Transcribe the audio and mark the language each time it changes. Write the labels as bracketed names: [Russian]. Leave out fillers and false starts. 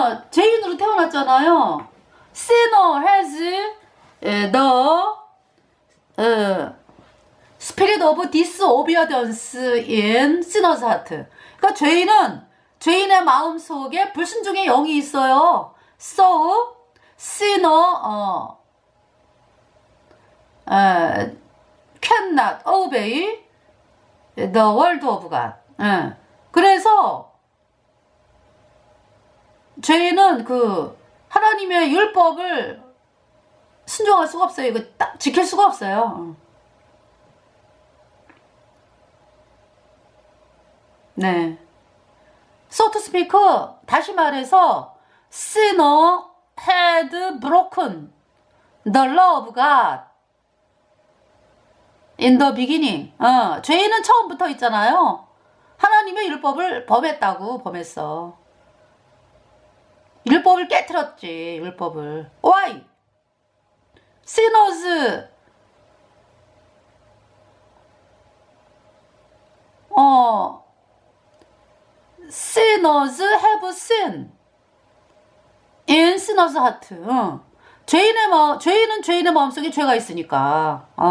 [Korean] 죄인으로 태어났잖아요. [English] Sinner has the spirit of disobedience in sinner's heart. [Korean] 그러니까 죄인의 마음 속에 불순종의 영이 있어요. [English] So sinner cannot obey the word of God. [Korean] 그래서 죄인은 그 하나님의 율법을 순종할 수가 없어요. 이거 딱 지킬 수가 없어요. [English] So to speak, [Korean] 다시 말해서 [English] sinner had broken the law of God in the beginning. [Korean] 죄인은 처음부터 있잖아요. 하나님의 율법을 범했어. 율법을 깨트렸지. 율법을. [English] Why? Sinners sinners have sinned in sinners heart. [Korean] 죄인은 죄인의 마음속에 죄가 있으니까.